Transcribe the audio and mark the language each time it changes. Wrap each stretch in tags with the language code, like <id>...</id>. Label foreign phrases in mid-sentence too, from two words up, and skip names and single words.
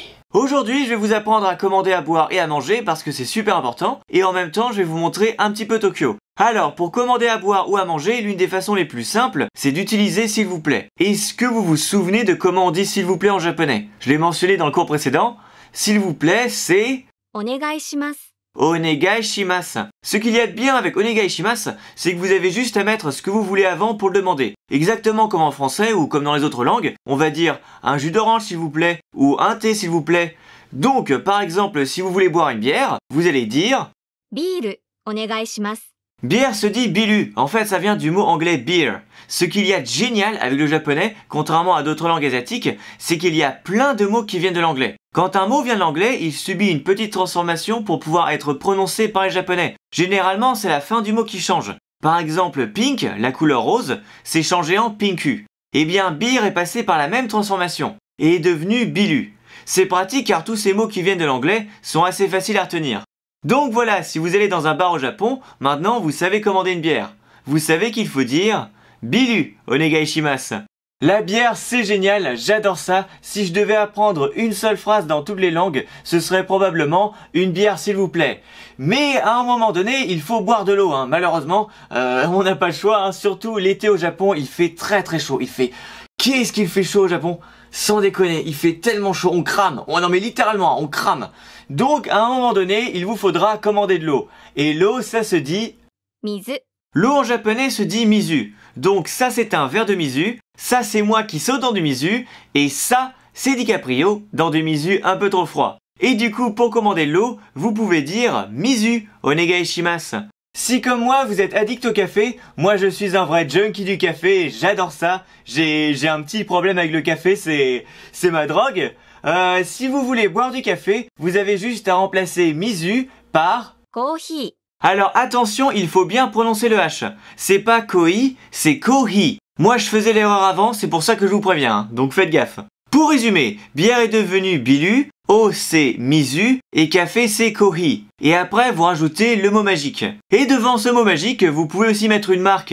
<fr>Aujourd'hui, je vais vous apprendre à commander à boire et à manger parce que c'est super important. Et en même temps, je vais vous montrer un petit peu Tokyo. Alors, pour commander à boire ou à manger, l'une des façons les plus simples, c'est d'utiliser s'il vous plaît. Est-ce que vous vous souvenez de comment on dit s'il vous plaît en japonais? Je l'ai mentionné dans le cours précédent. S'il vous plaît, c'est...</fr> <ja>お願いします。お願いします.</ja> <fr>Ce qu'il y a de bien avec</fr> <ja>お願いします,</ja> <fr>c'est que vous avez juste à mettre ce que vous voulez avant pour le demander. Exactement comme en français ou comme dans les autres langues, on va dire un jus d'orange s'il vous plaît ou un thé s'il vous plaît. Donc, par exemple, si vous voulez boire une bière, vous allez dire</fr> <ja>ビール、お願いします。</ja> <fr>bière se dit bilu. En fait, ça vient du mot anglais beer. Ce qu'il y a de génial avec le japonais, contrairement à d'autres langues asiatiques, c'est qu'il y a plein de mots qui viennent de l'anglais. Quand un mot vient de l'anglais, il subit une petite transformation pour pouvoir être prononcé par les japonais. Généralement, c'est la fin du mot qui change. Par exemple, pink, la couleur rose, c'est changé en pinku. Eh bien, beer est passé par la même transformation et est devenu bilu. C'est pratique car tous ces mots qui viennent de l'anglais sont assez faciles à retenir. Donc voilà, si vous allez dans un bar au Japon, maintenant vous savez commander une bière. Vous savez qu'il faut dire</fr> <ja>ビール、お願いします.</ja> <fr>La bière, c'est génial, j'adore ça. Si je devais apprendre une seule phrase dans toutes les langues, ce serait probablement une bière s'il vous plaît. Mais à un moment donné, il faut boire de l'eau, hein. Malheureusement, on n'a pas le choix, hein. Surtout l'été au Japon, il fait très très chaud. Qu'est-ce qu'il fait chaud au Japon? Sans déconner, il fait tellement chaud, on crame. Oh non mais littéralement, on crame. Donc à un moment donné, il vous faudra commander de l'eau. Et l'eau, ça se dit... 水、 L'eau en japonais se dit mizu. Donc ça c'est un verre de mizu, ça c'est moi qui saute dans du mizu, et ça c'est DiCaprio dans du mizu un peu trop froid. Et du coup pour commander de l'eau, vous pouvez dire</fr> <ja>水、お願いします.</ja> <fr>Si comme moi vous êtes addict au café, moi je suis un vrai junkie du café et j'adore ça. J'ai un petit problème avec le café, c'est ma drogue. Si vous voulez boire du café, vous avez juste à remplacer mizu par... コーヒ Alors attention, il faut bien prononcer le H. C'est pas koi, c'est kohi. Moi je faisais l'erreur avant, c'est pour ça que je vous préviens, hein. Donc faites gaffe. Pour résumer, bière est devenue bilu, eau c'est mizu et café c'est kohi. Et après vous rajoutez le mot magique. Et devant ce mot magique, vous pouvez aussi mettre une marque.</fr>